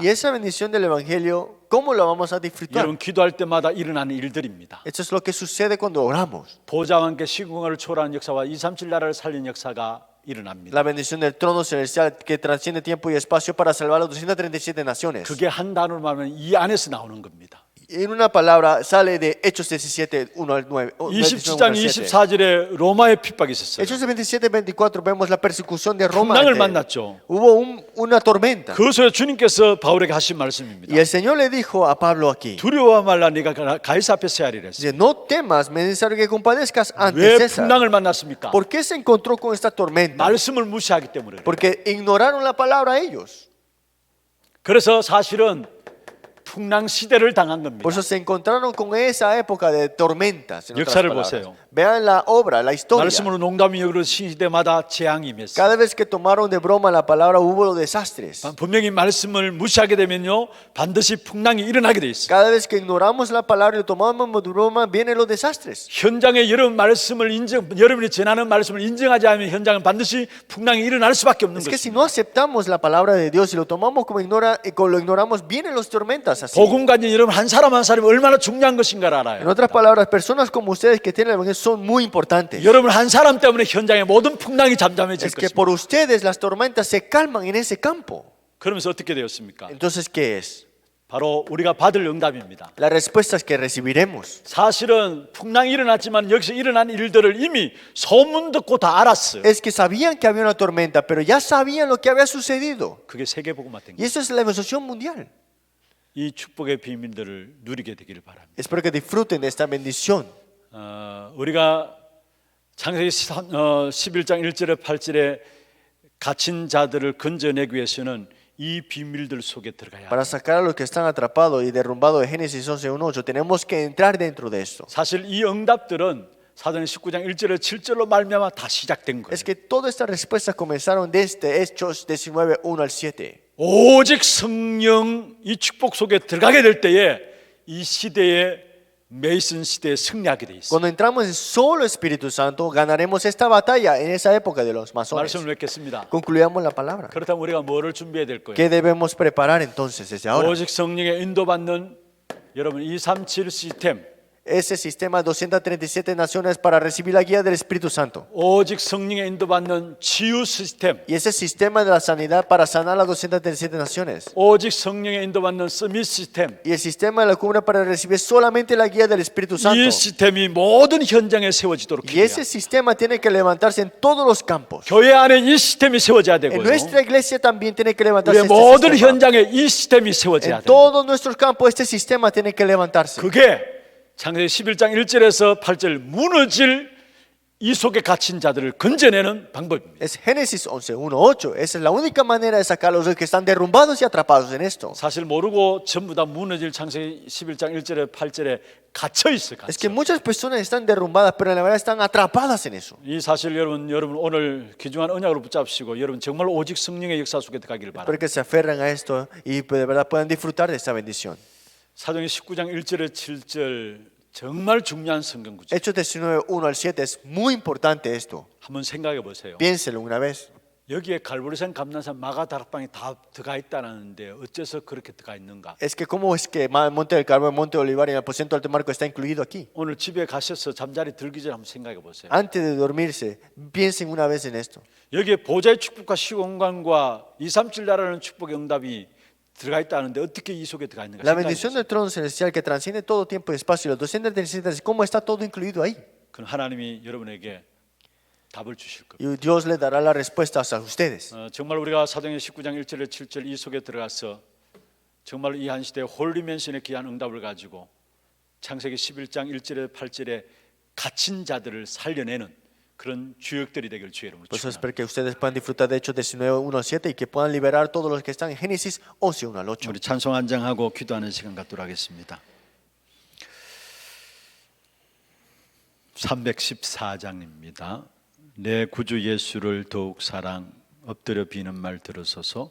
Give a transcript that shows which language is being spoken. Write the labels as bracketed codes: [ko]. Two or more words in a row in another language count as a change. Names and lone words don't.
[es] Y esa bendición del Evangelio, ¿cómo la vamos a disfrutar? [ko] 여러분 기도할 때마다 일어나는 일들입니다. [es] Esto es lo que sucede cuando oramos. [ko] 보좌와 함께 시공간을 초월하는 역사와 237 나라를 살린 역사가 일어납니다. [es] La bendición del trono celestial que transciende tiempo y espacio para salvar a las 237 naciones. [ko] 그게 한 단어로 말하면 이 안에서 나오는 겁니다. [es] En una palabra sale de Hechos 17, 1 al 9. [ko] 27장 24절에 로마의 핍박이 있었어요. [es] Hechos 27, 24 vemos la persecución de Roma. [ko] 풍랑을 [es] ante él. [ko] 만났죠. [es] Hubo una tormenta. [ko] 그 속에 주님께서 바울에게 하신 말씀입니다. [es] Y el Señor le dijo a Pablo aquí, [ko] 두려워 말라 네가 가이사 앞에 서야 하리라. [es] dice, no temas, me es necesario que compadezcas ante [ko] 왜 [es] César. [ko] 풍랑을 만났습니까? [es] ¿Por qué se encontró con esta tormenta? [ko] 말씀을 무시하기 때문에. [es] Porque ignoraron la palabra ellos. [ko] 그래서 사실은 풍랑 시대를 당한 겁니다. [es] Por eso se encontraron con esa época de tormentas. En otras [ko] 역사를 [es] palabras. [ko] 보세요. [es] Vean la obra, la historia. [ko] 말씀으로 농담이 여기로 시대마다 재앙이 임했어요. [es] Cada vez que tomaron de broma la palabra hubo los desastres. [ko] 분명히 말씀을 무시하게 되면요 반드시 풍랑이 일어나게 돼 있어요. [es] Cada vez que ignoramos la palabra y lo tomamos de broma vienen los desastres. [ko] 현장에 여러분이 전하는 말씀을 인정하지 않으면 현장은 반드시 풍랑이 일어날 수밖에 없는 [es] Es que si [ko] 것입니다. [es] no aceptamos la palabra de Dios y lo tomamos como lo ignoramos, vienen los tormentas así. [ko] 복음 가진 여러분 한 사람이 얼마나 중요한 것인가를 [es] En [ko] 알아요. [es] otras palabras, personas como ustedes que tienen el evangelio son muy importantes. [ko] 여러분 한 사람 때문에 현장의 모든 풍랑이 잠잠해질 [es] Es que [ko] 것입니다. [es] por ustedes las tormentas se calman en ese campo. [ko] 그러면서 어떻게 되었습니까? [es] Entonces, ¿qué es? [ko] 바로 우리가 받을 응답입니다. [es] Las respuestas que recibiremos. [ko] 사실은 풍랑이 일어났지만 여기서 일어난 일들을 이미 소문 듣고 다 알았어요. [es] Es que sabían que había una tormenta, pero ya sabían lo que había sucedido. [ko] 그게 세계복음화 된 [es] Y [ko] 거예요. [es] eso es la evangelización mundial. [ko] 이 축복의 비밀들을 누리게 되기를 바랍니다. [es] Espero que disfruten de esta bendición. [ko] 우리가 창세기 11장 1절에 8절에 갇힌 자들을 건져내기 위해서는 이 비밀들 속에 들어가야 [es] Para [ko] 합니다. [es] sacar a los que están atrapados y derrumbados de Génesis 11:1-8, tenemos que entrar dentro de esto. [ko] 사실 이 응답들은 사도행 19장 1절에 7절로 말미암아 다 시작된 거예요. [es] Es que todas estas respuestas comenzaron desde Hechos 19, 1 al 7. [ko] 오직 성령 이 축복 속에 들어가게 될 때에 이 시대에 메이슨 시대에 승리하게 돼 있어요. [es] Cuando entramos en solo Espíritu Santo, ganaremos esta batalla en esa época de los masones. [ko] 말씀을 맺겠습니다. [es] Concluyamos la palabra. [ko] 그렇다면 우리가 뭐를 준비해야 될 거예요? [es] ¿Qué debemos preparar entonces desde ahora? [ko] 오직 성령의 인도받는 여러분 237 시스템, [es] Ese sistema 237 naciones para recibir la guía del Espíritu Santo. [ko] 오직 성령의 인도받는 치유 시스템, [es] Y ese sistema de la sanidad para sanar las 237 naciones. [ko] 오직 성령의 인도받는 서밋 시스템. [es] Y el sistema de la cumbre para recibir solamente la guía del Espíritu Santo. [ko] 이 시스템이 모든 현장에 세워지도록 [es] Y [ko] 해야 [es] ese sistema tiene que levantarse en todos los campos. [ko] 교회 안에 이 시스템이 세워져야 [es] En [ko] 되고요. [es] nuestra iglesia también tiene que levantarse [ko] 우리의 [es] este [ko] 모든 [es] sistema. [ko] 현장에 이 시스템이 세워져야 [es] En [ko] 돼요. [es] todos nuestros campos este sistema tiene que levantarse. [ko] 그게 창세기 11장 1절에서 8절 무너질 이 속에 갇힌 자들을 건져내는 방법입니다. [es] Es Génesis 11, 1, 8. Esa es la única manera de sacar a los que están derrumbados y atrapados en esto. [ko] 사실 모르고 전부 다 무너질 창세기 11장 1절에 8절에 갇혀 있어요. [es] Es que muchas personas están derrumbadas, pero en la verdad están atrapadas en eso. [ko] 이 사실 여러분 오늘 귀중한 언약으로 붙잡으시고 여러분 정말 오직 성령의 역사 속에 들어가기를 바랍니다. [es] Espero que se aferren a esto y de verdad puedan disfrutar de esta bendición. [ko] 사도행 19장 1절에 7절 정말 중요한 성경 구절. [es] Hechos 19, 1 al 7 es muy importante esto. [ko] 한번 생각해 보세요. [es] Piénselo una vez. [ko] 여기에 갈보리산, 감난산, 마가다락방이 다 들어가 있다는데 어째서 그렇게 들어가 있는가? [es] Es que cómo es que el Monte del Carmelo, el Monte de Olivar y el aposento alto marco está incluido aquí. [ko] 오늘 집에 가셔서 잠자리 들기 전에 한번 생각해 보세요. [es] Antes de dormirse, piensen una vez en esto. [ko] 여기에 보좌의 축복과 시공간과 237 나라는 축복의 응답이 들어가 있다는데 어떻게 이 속에 들어가 있는가? [es] La [ko] 생각해 [es] bendición [ko] 보세요. [es] del trono celestial que transciende todo tiempo y espacio, los 237, ¿cómo está todo incluido ahí? [ko] 그럼 하나님이 여러분에게 답을 주실 겁니다. [es] Y Dios le dará las respuestas a ustedes. [ko] 정말 우리가 사도행전 19장 1절에 7절 이 속에 들어가서 정말 이 한 시대에 홀리맨션의 귀한 응답을 가지고 창세기 11장 1절에 8절에 갇힌 자들을 살려내는 그런 주역들이 되길 주의 이름으로 [es] Por eso [ko] 축원합니다. [es] espero que ustedes puedan disfrutar de Hechos 19, 1 al 7 y que puedan liberar a todos los que están en Génesis 11, 1 al 8. [ko] 우리 찬송 한장하고 기도하는 시간 갖도록 하겠습니다. 314장입니다. 내 구주 예수를 더욱 사랑 엎드려 비는 말 들으소서.